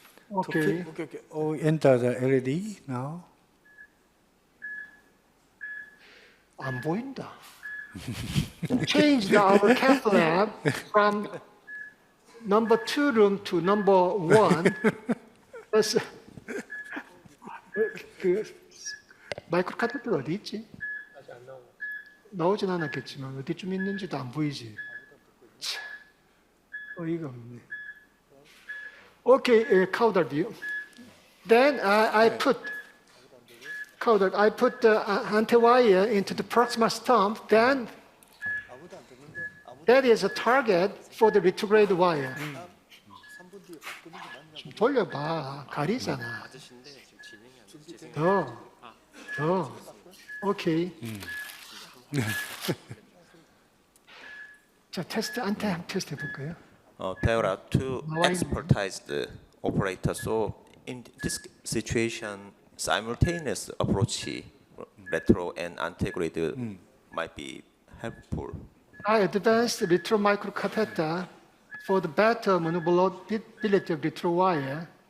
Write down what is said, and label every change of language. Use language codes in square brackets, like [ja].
[ko] 오케이. [en] Okay. Oh, enter the LED now. [ko] 안 보인다. [en] Change our cath lab from number 2 room to number 1. [ko] 그래서 그 마이크로 카테터가 어디 있지? 아직 안 나오진 않았겠지만 어디쯤 있는지도 안 보이지. 참, 어이가 없네. 오케이, 카우달 뷰. [en] Then I put the anti-wire into the proximal stump. Then that is a target for the retrograde wire. [ko] 좀 돌려봐. 가리잖아. 더. 오케이. 자, 안테 한번 테스트 해볼까요? [en] There are two expertised operators, so in this situation, simultaneous approach, retro and antegrade, might be helpful. I advanced retro microcatheter for the better maneuverability of retro wire.